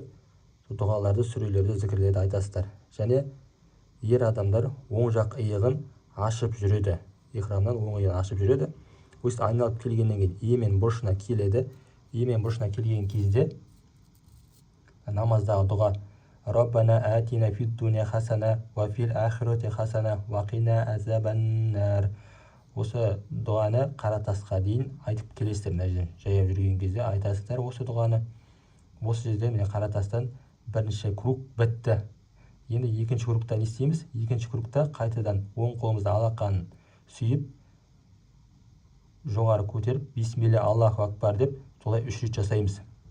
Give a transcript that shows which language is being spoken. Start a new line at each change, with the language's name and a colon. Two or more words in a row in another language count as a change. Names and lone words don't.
Kazakh: Дұғаларды, сүрелерді, зікірлерді айтасыздар. Және ер адамдар оң жақ иығын ашып жүреді. Ихрамнан оң иығын ашып жүреді. Өйстіп айналып келгеннен кейін емен бұрышына келеді. Емен бұрышына келген кезде намаздағы дұға
Arabic: ربنا آتنا في الدنيا حسنة وفي الآخرة حسنة وقنا عذاب النار.
Kazakh: Осы дұғаны қаратасқа дейін айтып келесіздер. Мына жерден жаяу жүрген кезде айтасыздар осы дұғаны. Осы жерде міне қаратастан бірінші круг бітті. Енді екінші кругта не істейміз? Екінші кругта қайтадан оң қолымызды алақанын сүйіп, жоғары көтеріп,
Arabic: بسم الله الله أكبر
Kazakh: деп, солай 3 рет жасаймыз.